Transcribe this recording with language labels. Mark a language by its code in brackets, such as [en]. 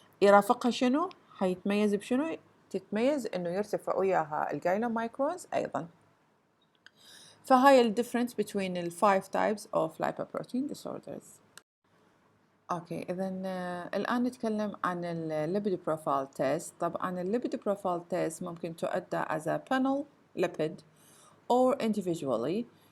[ar] يرافقها شنو؟ حيتميز بشنو؟ تتميز انه يرتفع وياها الجايلومايكرونز ايضا. فهاي [en] الديفرنس between ال 5 types of lipoprotein disorders. [ar] اوكي اذا الان نتكلم عن الليبيد بروفايل تيست. طبعا الليبيد بروفايل تيست ممكن تؤدى [en] as a panel lipid or individually.